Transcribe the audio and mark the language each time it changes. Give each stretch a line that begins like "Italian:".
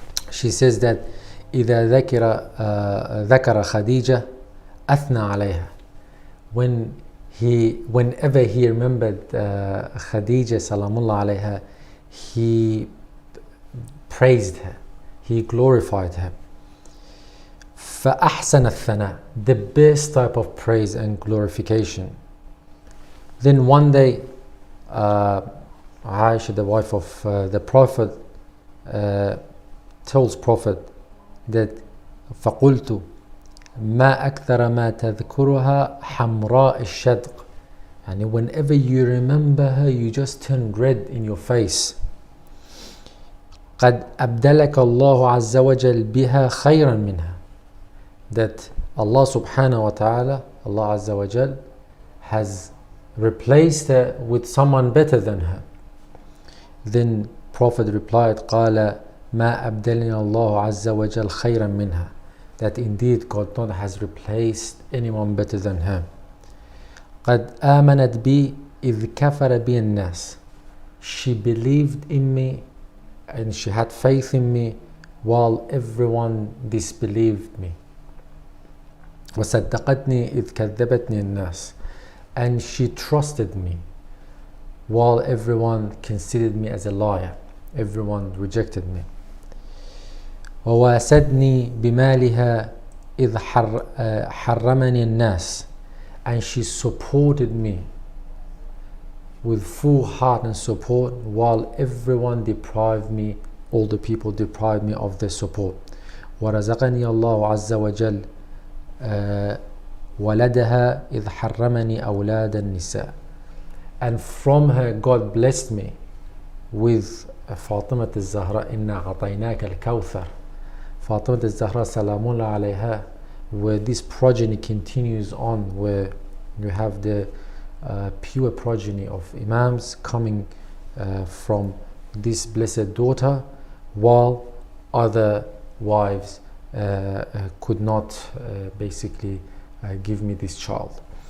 English: she says that
Arabic: إذا ذكر خديجة أثنى عليها.
English: Whenever he remembered Khadija salamullah alayha, he praised her, he glorified her.
Arabic: فأحسن الثناء,
English: the best type of praise and glorification. Then one day, Aisha, the wife of the Prophet, tells Prophet that
Arabic: فقلت ما أكثر ما تذكرها حمراء الشدق.
English: And whenever you remember her, you just turn red in your face.
Arabic: قد أبدلك الله عز وجل بها خيرا منها.
English: That Allah subhanahu wa ta'ala, Allah azza wa jal, has replaced her with someone better than her. Then Prophet replied,
Arabic: قال ما أبدلني الله عز وجل خيرا منها.
English: That indeed God not has replaced anyone better than her.
Arabic: قد آمنت بي إذ كفر بي الناس.
English: She believed in me and she had faith in me while everyone disbelieved me.
Arabic: وصدقتني إذ كذبتني الناس.
English: And she trusted me while everyone considered me as a liar. Everyone rejected me.
Arabic: وواسدني بمالها إذ حرمني الناس.
English: And she supported me with full heart and support while everyone deprived me, all the people deprived me of their support.
Arabic: ورزقني الله عز وجل ولدها إذ حرمني أولاد النساء.
English: And from her God blessed me with
Arabic: فاطمة الزهراء إنا أعطيناك الكوثر.
English: Fatima al-Zahra salamullah alayha, where this progeny continues on, where you have the pure progeny of Imams coming from this blessed daughter, while other wives could not basically give me this child.